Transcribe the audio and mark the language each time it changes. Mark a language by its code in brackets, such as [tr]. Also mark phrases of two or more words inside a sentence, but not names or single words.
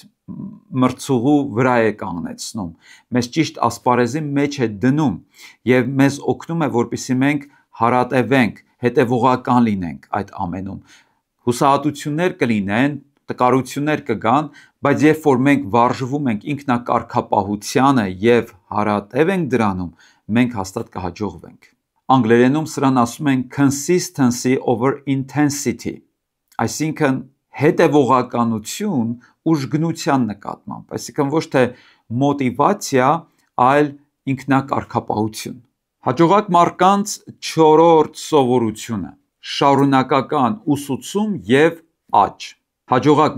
[hy] մրցուղու վրա է կանգնեցնում, մեզ ճիշտ ասպարեզի մեջ է դնում եւ մեզ օգնում է, որպեսզի մենք հարատևենք, հետևողական լինենք այդ ամենում։ Հուսահատություններ կլինեն, տկարություններ կգան, բայց երբ որ մենք վարժվում ենք ինքնակարգապահությանը եւ հարատև ենք դրանում, մենք հաստատ կհաջողվենք։ Անգլերենում սրան ասում են [en] consistency over intensity, [hy] այսինքն հետևողականություն ուժգնության նկատմամբ, այսինքն ոչ թե մոտիվացիա, այլ ինքնակարգապահություն։ Հաջողակ մարդկանց 4-րդ սովորությունը՝ շարունակական ուսուցում եւ աճ։ Հաջողակ